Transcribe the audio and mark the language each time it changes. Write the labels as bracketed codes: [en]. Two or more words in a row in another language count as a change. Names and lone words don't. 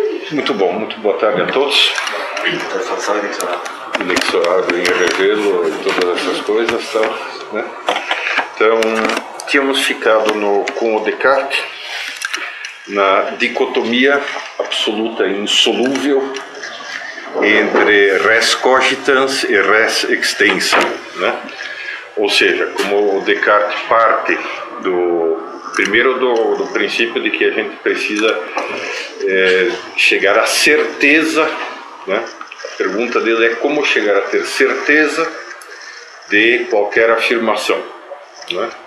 [pt] Muito bom, muito boa tarde a todos. Inexorável em revê-lo e todas essas coisas, né? Então, tínhamos ficado com o Descartes na dicotomia absoluta e insolúvel entre [la] res cogitans [pt] e [la] res extensa, [pt] né? Ou seja, como o Descartes parte primeiro do princípio de que a gente precisa chegar à certeza, né? A pergunta dele é como chegar a ter certeza de qualquer afirmação, né?